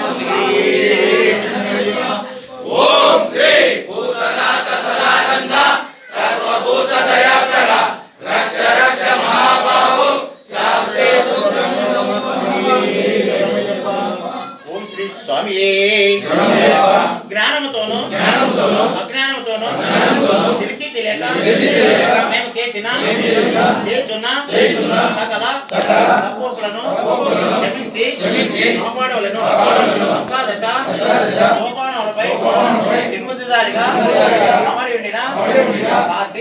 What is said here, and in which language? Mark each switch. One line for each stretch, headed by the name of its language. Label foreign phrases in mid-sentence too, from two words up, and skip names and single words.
Sanskrit: ओम श्री भूतनाथ सदानंद सर्वभूत दयाकर रक्ष रक्ष महाबाहो शास्त्रे सुब्रह्मण्यम ओम श्री
Telugu: स्वामिये జ్ఞానముతోను అజ్ఞానముతోను తెలిసి తెలియక మేము చేసిన చేస్తున్న సకల తప్పులను క్షమించి కాపాడవలెను అష్టాదశ సోపానములపై చిన్ముద్రిదారిగా అమరి ఉండిన కాశీ